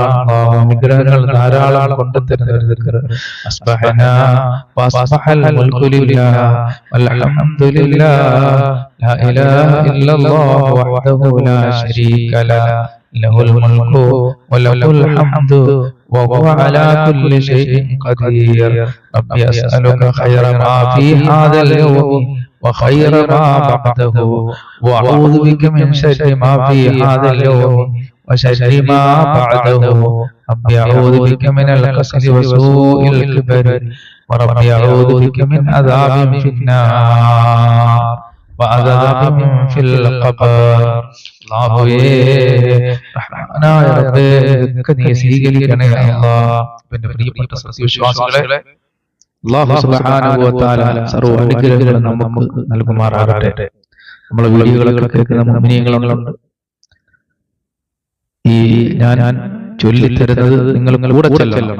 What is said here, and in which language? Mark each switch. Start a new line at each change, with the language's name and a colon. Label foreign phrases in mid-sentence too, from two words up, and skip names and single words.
Malayalam: അനുഗ്രഹങ്ങൾ ധാരാളം കൊണ്ടുതരുന്ന ഒരു ദിക്ർ.
Arabic: أصبحنا وأصبح الملك لله والحمد لله لا إله إلا الله وحده لا شريك له له الملك وله الحمد وهو على كل شيء قدير. ربي أسألك خير ما في هذا اليوم وخير ما بعده وأعوذ بك من شر ما في هذا اليوم وشر ما بعده. ربي أعوذ بك من الكسل وسوء الكبر وربي أعوذ بك من عذاب في النار وعذاب في القبر.
Malayalam: അല്ലാഹുവേ റഹ്മാനായ റബ്ബേ നീ സ്വീകരിക്കണേ അല്ലാഹ്. എൻ്റെ പ്രിയപ്പെട്ട സത്യവിശ്വാസികളെ, അല്ലാഹു
Arabic: سبحانه وتعالى
Malayalam: സർവ്വ അനുഗ്രഹങ്ങളും നമുക്ക് നൽകുമാറാകട്ടെ. നമ്മളെ വീഡിയോകളൊക്കെ കേൾക്കുന്ന മുഅ്മിനീങ്ങളുണ്ട്. ഈ ഞാൻ ചൊല്ലിത്തരുന്നത് നിങ്ങൾ കൂടെ ചൊല്ലണം.